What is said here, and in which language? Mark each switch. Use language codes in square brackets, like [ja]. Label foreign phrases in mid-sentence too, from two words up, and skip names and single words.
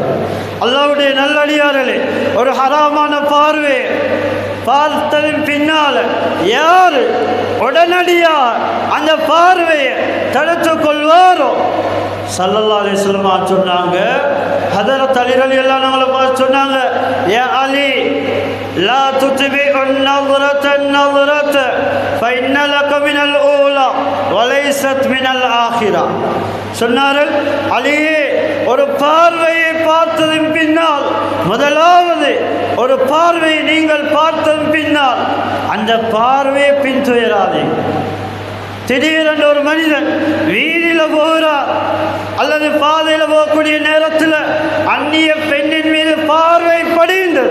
[ta] அல்லாஹ்வுடைய நல்லடியார்களே, ஒரு ஹராமான பார்வை பார்த்ததின் பின்னால் யார் உடனடியாக அந்த பார்வையை தடுத்து கொள்வாரோ, [ar] صلى الله عليه وسلم [ta] சொன்னாங்க, ஹதரத் அலி [ar] رضي الله عنه [ta] அவங்களை பார்த்து சொன்னாங்க, [ar] يا علي لا تتبع النظرة النظرة فإن لك من الأولى وليست من الآخرة. [ta] சொன்னார்கள், அலியே, ஒரு பார்வையை பார்த்ததின் பின்னால், முதலாவது ஒரு பார்வையை நீங்கள் பார்த்ததன் பின்னால் அந்த பார்வையை பின்துயராதீங்க. திடீரென்று ஒரு மனிதன் வீதியில் போகிறார் அல்லது பாதையில் போகக்கூடிய நேரத்தில் அந்நிய பெண்ணின் மீது பார்வை படுகின்றது.